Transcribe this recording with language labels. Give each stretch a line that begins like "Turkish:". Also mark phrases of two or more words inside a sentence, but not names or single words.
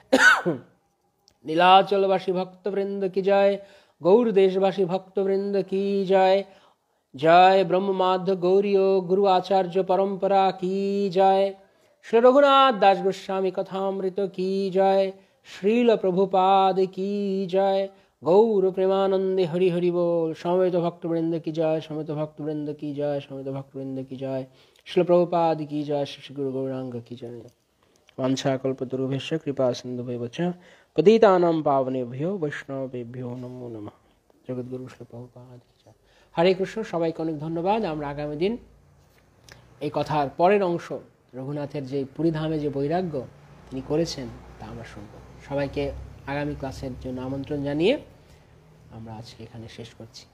Bangla: নীলাচলবাসী ভক্তবৃন্দ কি জয়, গৌর দেশবাসী ভক্তবৃন্দ কি জয়, জয় ব্রহ্মমাধ্য গৌরীয় গুরু আচার্য পরম্পরা কি জয়, শ্রী রঘুনাথ দাস গোস্বামী কথামৃত কি জয়, শ্রীল প্রভুপাদ কি জয়, গৌর প্রেমানন্দে হরি হরি বল। সমবেত ভক্তবৃন্দ কি জয়, সমবেত ভক্তবৃন্দ কি জয়, সমবেত ভক্তবৃন্দ কি জয়, শ্রীল প্রভুপাদ কি জয়, শ্রী গুরু গৌরাঙ্গ কি জয়।
Sanskrit: वाञ्छाकल्पतरुभ्यश्च कृपा सिन्धुभ्येव च पतितानां पावनेभ्यो वैष्णवेभ्यो नमो नमः।
Bangla: জগৎগুরু শ্রী প্রভুপাদ কি জয়। হরে কৃষ্ণ। সবাইকে অনেক ধন্যবাদ। আমরা আগামী দিন এই কথার পরের অংশ, রঘুনাথের যে পুরীধামে যে বৈরাগ্য তিনি করেছেন তা আমরা শুনব। সবাইকে আগামী ক্লাসের জন্য আমন্ত্রণ জানিয়ে আমরা আজকে এখানে শেষ করছি।